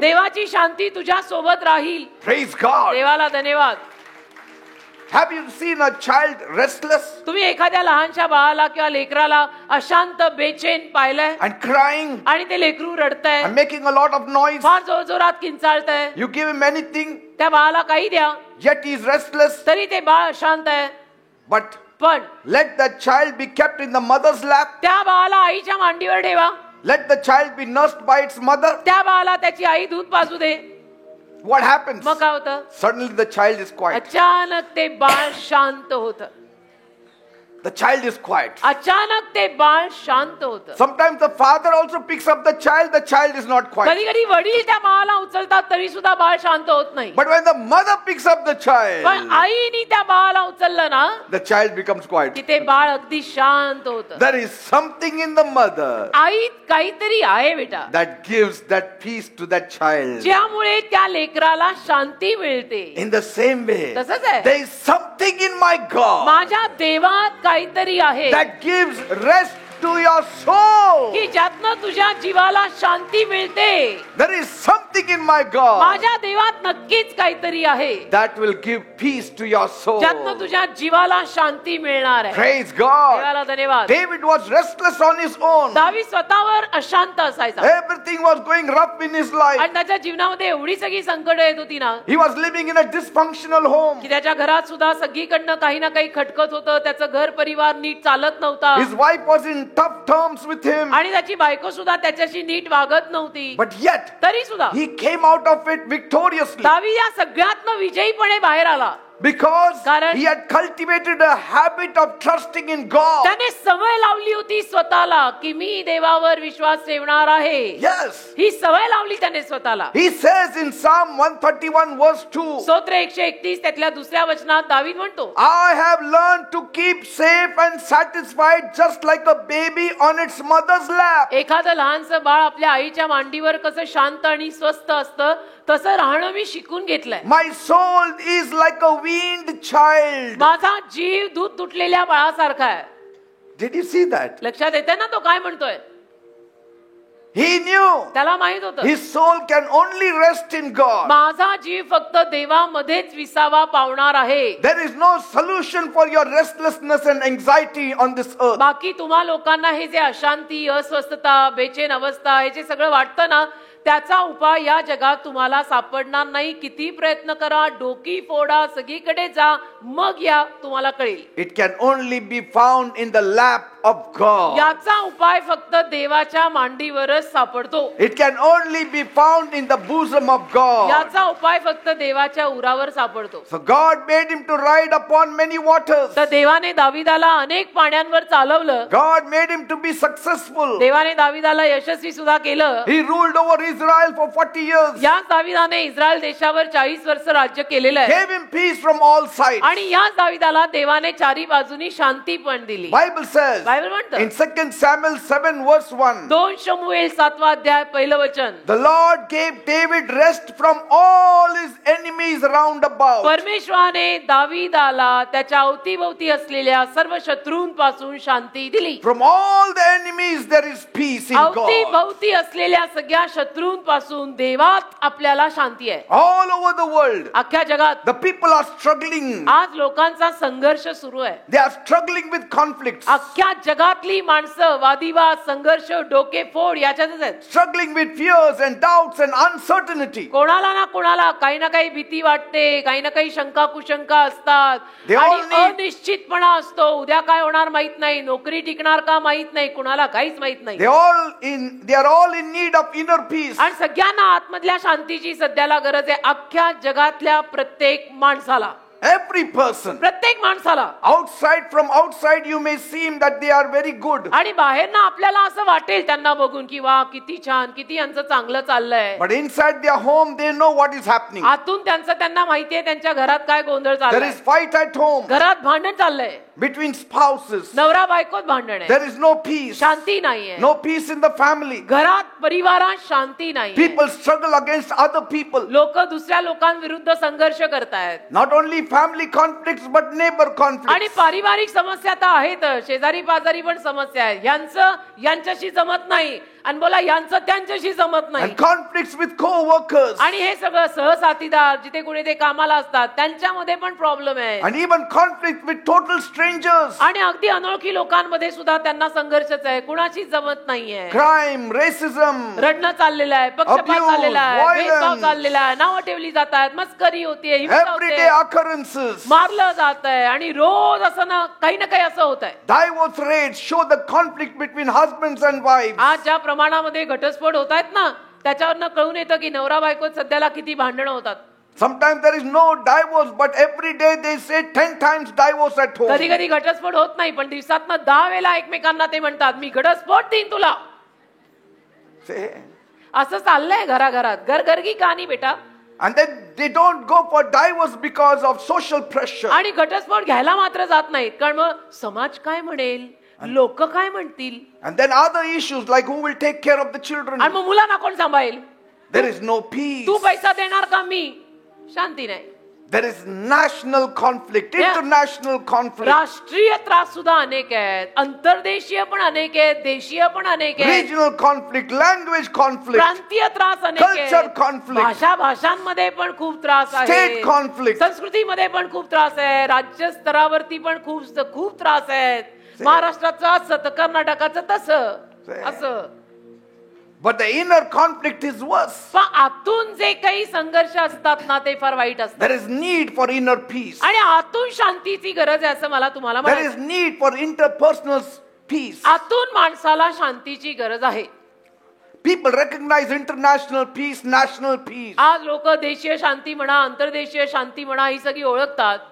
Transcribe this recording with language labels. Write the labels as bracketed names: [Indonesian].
[Marathi] देवाची शांती तुझ्या सोबत राहील. [English] Praise God. [Marathi] देवाला धन्यवाद. [English] Have you seen a child restless [Marathi] तुम्ही एखाद्या लहानशा बाळाला किंवा लेकराला अशांत बेचैन पाहिलंय [English] and crying [Marathi] आणि ते लेकरू रडतंय, [English] and making a lot of noise? [Marathi] फार जोरजोरात किंचाळतंय. [English] You give him anything, [Marathi] त्या बाळाला काही द्या [English] yet he is restless. [Marathi] तरी ते बाळ अशांत आहे. [English] But [Marathi] पण [English] let that child be kept in the mother's lap. [Marathi] त्या बाळाला आईच्या मांडीवर ठेवा. [English] Let the child be nursed by its mother. [Marathi] त्या बाळाला त्याची आई दूध पाजू दे. [English] What happens? [Marathi] मग काय होतं? [English] Suddenly the child is quiet. [Marathi] अचानक ते बाळ शांत होतं. [English] The child is quiet. [Marathi] अचानक ते बाळ शांत होतं. [English] Sometimes the father also picks up the child is not quiet. [Marathi] कधी कधी वडील त्या बाळाला उचलतात तरी सुद्धा बाळ शांत होत नाही. [English] But when the mother picks up the [Marathi] पण [English] child, [Marathi] आईने त्या बाळाला उचललं ना [English] the child becomes quiet. [Marathi] की ते बाळ अगदी शांत होतं. [English] There is something in the mother [Marathi] आईत काहीतरी आहे बेटा, [English] that gives that peace to that child. [Marathi] ज्यामुळे त्या लेकराला शांती मिळते. [English] In the same way, [Marathi] तसंच आहे. [English] there is something in my God [Marathi] माझ्या देवात काहीतरी आहे [English] that gives rest to your soul. [Marathi] की ज्यातनं तुझ्या जीवाला शांती मिळते. [English] There is something in my God [Marathi] माझ्या देवात नक्कीच काहीतरी आहे [English] that will give peace to your soul. [Marathi] ज्यातनं तुझ्या जीवाला शांती मिळणार आहे. [English] Praise God. [Marathi] देवाला धन्यवाद. [English] David was restless on his own. [Marathi] दावीद स्वतःवर अशांत असायचा [English] Everything was going rough in his life. [Marathi] आणि त्याच्या जीवनामध्ये एवढी सगळी संकट येत होती ना [English] He was living in a dysfunctional home. [Marathi] की त्याच्या घरात सुद्धा सगळीकडनं काही ना काही खटकत होतं. त्याचं घर परिवार नीट चालत नव्हता [English] His wife was in tough terms with him. [Marathi] आणि त्याची बायको सुद्धा त्याच्याशी नीट वागत नव्हती. [English] But yet, [Marathi] तरी सुद्धा [English] he came out of it victoriously [Marathi] दावीद या सगळ्यातनं विजयीपणे बाहेर आला. [English] because [Marathi] कारण [English] he had cultivated a habit of trusting in God. [Marathi] त्याने सवय लावली होती स्वतःला की मी देवावर विश्वास ठेवणार आहे. [English] Yes. [Marathi] ही सवय लावली त्याने स्वतःला. [English] He says in Psalm 131 verse 2, [Marathi] स्तोत्र 131 त्यातल्या दुसऱ्या वचनात दावीद म्हणतो, [English] I have learned to keep safe and satisfied just like a baby on its mother's lap. [Marathi] एखादं लहानसं बाळ आपल्या आईच्या मांडीवर कसं शांत आणि स्वस्थ असतं तसं राहणं मी शिकून घेतलंय. [English] My soul is like a weaned child. [Marathi] माझा जीव दूध तुटलेल्या बाळासारखा आहे. [English] Did you see that? [Marathi] लक्षात येते ना तो काय म्हणतोय? [English] He knew [Marathi] त्याला माहित होतं [English] his soul can only rest in God. [Marathi] माझा जीव फक्त देवामध्येच विसावा पावणार आहे. [English] There is no solution for your restlessness and anxiety on this earth. [Marathi] बाकी तुम्हा लोकांना हे जे अशांती, अस्वस्थता, बेचैन अवस्था हे जे सगळं वाटतं ना त्याचा उपाय या जगात तुम्हाला सापडणार नाही. किती प्रयत्न करा, डोकी फोडा, सगळीकडे जा, मग या तुम्हाला कळेल. [English] It can only be found in the lap of God. [Marathi] याचा उपाय फक्त देवाच्या मांडीवरच सापडतो. [English] It can only be found in the bosom of God. [Marathi] याचा उपाय फक्त देवाच्या उरावर सापडतो. [English] So God made him to ride upon many waters. [Marathi] तर देवाने दाविदाला अनेक पाण्यांवर चालवलं. [English] God made him to be successful. [Marathi] देवाने दाविदाला यशस्वी सुद्धा केलं. [English] He ruled over Israel for 40 years. [Marathi] याच दाविदाने इस्रायल देशावर 40 वर्ष राज्य केलेलं आहे. [English] Gave him peace from all sides. [Marathi] आणि याच दाविदाला देवाने चारी बाजूनी शांती पण दिली. [English] Bible says [Marathi] बायबल म्हणतं [English] in 2 Samuel 7 verse 1, [Marathi] 2 शमूएल 7 अध्याय पहिलं वचन, [English] the Lord gave David rest from all his enemies round about. [Marathi] परमेश्वराने दाविदाला त्याच्या अवतीभोवती असलेल्या सर्व शत्रूंपासून शांती दिली. [English] From all the enemies there is peace in God. [Marathi] अवतीभोवती असलेल्या सगळ्या शत्रूंपासून देवात आपल्याला शांती आहे. [English] All over the world [Marathi] अख्ख्या जगात [English] the people are struggling. [Marathi] आज लोकांचा संघर्ष सुरू आहे. [English] They are struggling with conflicts. [Marathi] अख्ख्या जगातली माणसं वादिवाद, संघर्ष, डोकेफोड याच्यातच आहेत. [English] Struggling with fears and doubts and uncertainty. [Marathi] कोणाला ना कोणाला काही ना काही भीती वाटते, काही ना काही शंका कुशंका असतात [English] They all [Marathi] आणि [English] need- [Marathi] अनिश्चितपणा असतो. उद्या काय होणार माहित नाही, नोकरी टिकणार का माहित नाही, कुणाला काहीच माहित नाही. [English] They are all in need of inner peace. [Marathi] आणि सगळ्यांना आतमधल्या शांतीची सध्याला गरज आहे. अख्ख्या जगातल्या प्रत्येक माणसाला [English] Every person. [Marathi] प्रत्येक माणसाला. [English] From outside you may seem that they are very good. [Marathi] आणि बाहेर ना आपल्याला असं वाटेल त्यांना बघून की वा किती छान, किती यांचं चांगलं चाललंय. [English] But inside their home they know what is happening. [Marathi] आतून त्यांना माहितीये त्यांच्या घरात काय गोंधळ [English] There [Marathi] चाललाय. [English] is fight at home. [Marathi] घरात भांडण चाललंय. [English] Between spouses. [Marathi] नवरा बायकोत भांडण आहे. [English] There is no peace. [Marathi] शांती नाहीये. [English] No peace in the family. [Marathi] घरात परिवारात शांती नाहीये. [English] People struggle against other people. [Marathi] लोक दुसऱ्या लोकांविरुद्ध संघर्ष करतायत. [English] Not only family conflicts but neighbor conflicts. [Marathi] आणि पारिवारिक समस्या तर आहेत, शेजारी पाजारी पण समस्या आहेत. यांच्याशी जमत नाही आणि बोला यांचं त्यांच्याशी जमत नाही. [English] And conflicts with co-workers. [Marathi] आणि हे सगळं सहसाथीदार जिथे कुठे ते कामाला असतात त्यांच्यामध्ये पण प्रॉब्लेम आहे. [English] And even conflict with total strangers. [Marathi] आणि अगदी अनोळखी लोकांमध्ये सुद्धा त्यांना संघर्षच आहे, कुणाशीच जमत नाहीये. [English] Crime, racism. [Marathi] रडणं चाललेलं आहे, पक्षपात [English] Abuse, [Marathi] चाललेला आहे, [English] violence. [Marathi] भेदभाव चाललेला आहे, नावं ठेवली जातात, मस्करी होतीये, हिंसा [English] Everyday occurrences. [Marathi] मारलं जात आहे आणि रोज असं ना काही ना काही असं होत आहे. [English] Divorce rates show the conflict between husbands and wives. [Marathi] आज ज्या प्रमाणामध्ये घटस्फोट होत आहेत ना त्याच्यावरनं कळून येतं की नवरा बायकोत सध्याला किती भांडणं होतात. [English] Sometimes there is no divorce, but every day they say 10 times divorce at home. [Marathi] कधी कधी घटस्फोट होत नाही पण दिवसातनं 10 वेळा एकमेकांना ते म्हणतात मी घटस्फोट देईन तुला. [English] Say. [Marathi] असं चाललंय घराघरात. [Hindi] घरघरगी कहाणी [Marathi] बेटा. [English] And then they don't go for divorce because of social pressure. [Marathi] आणि घटस्फोट घ्यायला मात्र जात नाहीत कारण मग समाज काय म्हणेल, लोक काय म्हणतील. [English] And then other issues like who will take care of the children. [Marathi] आणि मग मुलांना कोण सांभाळेल. [English] There is no peace. [Marathi] तू पैसा देणार का मी. शांती नाही. [English] There is national conflict, international conflict. [Marathi] राष्ट्रीय त्रास सुद्धा अनेक आहेत, अंतर्देशीय पण अनेक आहेत, देशीय पण अनेक आहेत. [English] Regional conflict, language conflict. [Marathi] प्रांतीय त्रास अनेक आहेत. [English] Culture conflict. [Marathi] भाषांमध्ये पण खूप त्रास आहे. [English] State conflict. [Marathi] संस्कृतीमध्ये पण खूप त्रास आहे. राज्य स्तरावरती पण खूप त्रास आहेत. महाराष्ट्राचं असं तर कर्नाटकाचं तसं असं. [English] But the inner conflict is worse. [Marathi] पण आतून जे काही संघर्ष असतात ना ते फार वाईट असतात. [English] There is need for inner peace. [Marathi] आणि आतून शांतीची गरज आहे असं मला तुम्हाला [English] There is [Marathi] म्हणायचं. [English] need for interpersonal peace. [Marathi] आतून माणसाला शांतीची गरज आहे. [English] People recognize international peace, national peace. [Marathi] आज लोक देशीय शांती म्हणा, अंतर्देशीय शांती म्हणा ही सगळी ओळखतात.